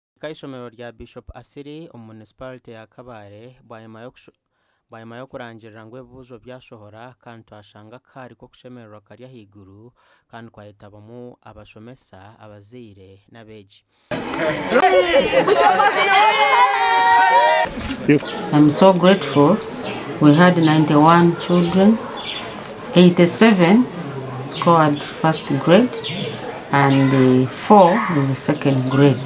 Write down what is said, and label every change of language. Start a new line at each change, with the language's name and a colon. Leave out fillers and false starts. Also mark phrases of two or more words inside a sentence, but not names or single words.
Chiga: Kaishomero rya Bishop Asili municipality ya Kabale bwanyuma yo kurangirira ngo ebibuzo byashohora kandi twashanga kari ko kushemererwa kari ahaiguru kandi kwahitabamu abashomesa abazaire n'abeegi.
English: I'm so grateful. We had 91 children, 87 scored first grade and 4 in the second grade.